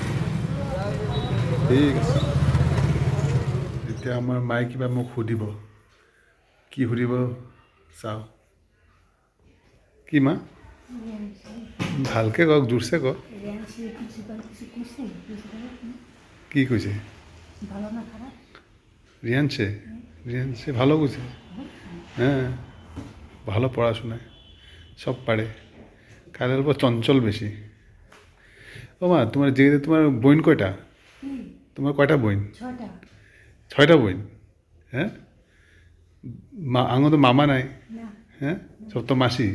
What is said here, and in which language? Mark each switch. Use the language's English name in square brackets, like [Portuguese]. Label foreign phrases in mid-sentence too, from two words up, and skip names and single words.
[Assamese] ঠিক আছে, এতিয়া আমাৰ মায়ে কিবা মোক সুধিব, কি সুধিব চাওঁ। কি মা? ভালকৈ কওক, জোৰছে কওক। কি কৈছে? [Bangla] রিয়ানসে ভালো বুঝে, হ্যাঁ ভালো পড়াশোনায় সব পারে, কাজের উপর চঞ্চল বেশি। ও মা তোমার যে তোমার বোন কয়টা? তোমার কয়টা বোন? 6টা বোন। হ্যাঁ আঙো তো মামা নাই, হ্যাঁ সব তো মাসি।